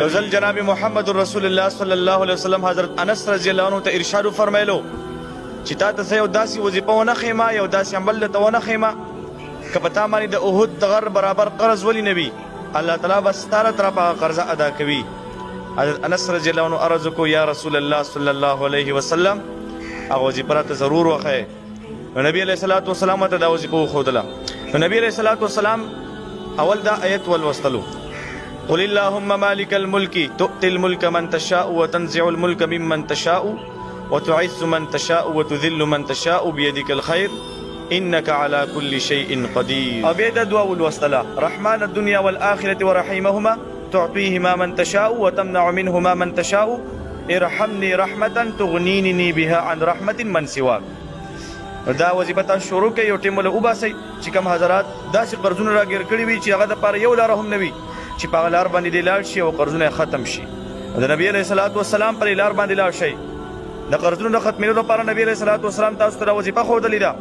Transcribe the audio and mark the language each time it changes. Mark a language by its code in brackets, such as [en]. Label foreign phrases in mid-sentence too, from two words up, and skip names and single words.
[ps] یو ځل جناب محمد رسول الله [ar] صلی الله علیه وسلم [ps] حضرت انس [ar] رضی الله عنه [ps] ته ارشاد وفرمایلو چې تا ته زه یو داسې وظیفه ونه ښیمه، یو داسې عمل درته ونه ښیمه که په تا باندې د احد د غر برابر قرض ولې نه وي، الله تعالی به ستا له طرفه هغه قرضه ادا کوي. حضرت انس [ar] رضی الله عنه [ps] عرض وکړو [ar] یا رسول الله صلی الله علیه وسلم [ps] هغه وظیفه راته ضرور وښیه. نو نبی [ar] علیه الصلاة والسلام [ps] ته دا وظیفه وښودله. نو نبی [ar] علیه الصلاة والسلام [ps] اول دا آیت ولوستلو، [ar] قل اللهم مالک الملک تؤتی الملک من تشاء وتنزع الملک ممن تشاء وتعز من تشاء وتذل من تشاء بيدك الخير انك على كل شيء قدير. [ps] او بیا دا دعا ولوستله، [ar] رحمن الدنيا والآخرة ورحيمهما تعطيهما من تشاء وتمنع منهما من تشاء ارحمني رحمة تغنيني بها عن رحمة من سواك. [ps] دا وظیفه تاسو شروع کړئ، یو ټیم له وباسئ چې کوم حضرات داسې قرضونه راګیر کړي وي چې هغه دپاره یو لاره هم نه وي چې په هغه لار باندې دې لاړ شي او قرضونه یې ختم شي. د نبي [ar] علیه الصلاة والسلام [ps] پر لار باندې لاړ شئ. د قرضونو د ختمېدو لپاره نبي [ar] علیه الصلاة والسلام [ps] تاسو ته دا وظیفه ښودلې ده.